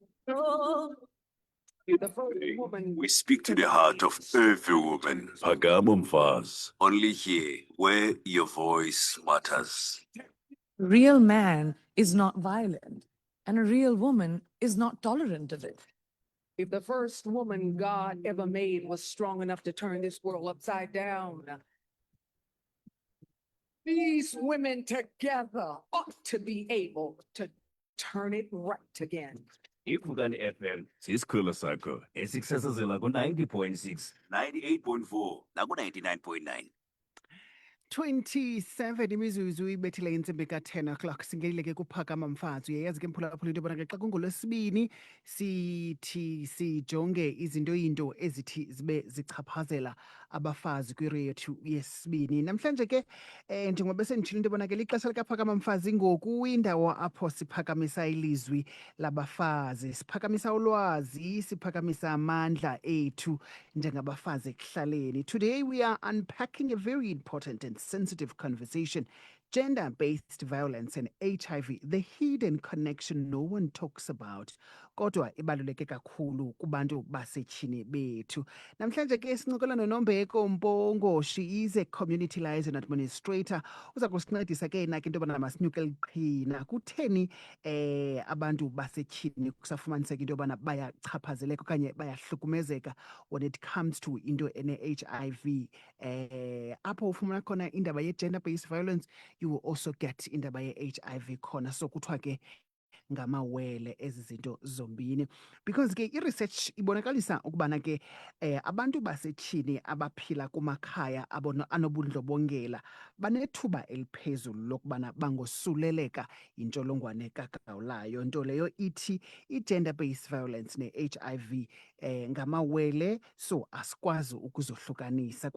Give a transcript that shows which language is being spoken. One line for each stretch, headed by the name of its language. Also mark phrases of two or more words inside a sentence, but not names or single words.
English: We speak to the heart of every woman.
Xhosa: Phakama mfazi.
English: Only here, where your voice matters. Real man is not violent, and a real woman is not tolerant of it. If the first woman God ever made was strong enough to turn this world upside down, these women together ought to be able to turn it right again.
Xhosa: Ivukani FM sisikhwelo sakho esikusasazela ku-90.6 98.4, naku 99.9. 27 imizuzu ibethile intsimbi ka-10 o'clock singelile ke kuphakama mfazi uyayazi ke mphulaphula into yobana ke xa kungolwesibini sithi sijonge izinto ezithi zibe zichaphazela abafazi kwiri yethu yesibini namhlanje ke njengoba besenditshilo into yobana ke lixesha likaphakama mfazi ngoku indawo apho siphakamisa ilizwi labafazi siphakamisa ulwazi siphakamisa amandla ethu njengabafazi ekuhlaleni.
English: Today we are unpacking a very important and sensitive conversation: gender-based violence and HIV, the hidden connection no one talks about.
Xhosa: Kodwa ibaluleke kakhulu kubantu basetyhini bethu. Namhlanje ke sincokola noNombeko Mpongo.
English: She is a community liaison administrator.
Xhosa: Uza kusincedisa ke nake into yobana masinyuke liqhina. Kutheni abantu basetyhini kusafumaniseka into yobana bayachaphazeleka okanye bayahlukumezeka
English: when it comes to
Xhosa: into ene-HIV. Apho ufumana khona indaba ye-
English: gender-based violence, you will also get
Xhosa: indaba ye-HIV khona. So kuthiwa ke ngamawele ezi zinto zombini, because ke i-research ibonakalisa ukubana ke abantu basetyhini abaphila kumakhaya anobundlobongela banethuba eliphezulu lokubana bangosuleleka yintsholongwane kagawulayo, nto leyo ithi i-
English: gender-based violence
Xhosa: ne-HIV ngamawele, so asikwazi ukuzohlukanisa.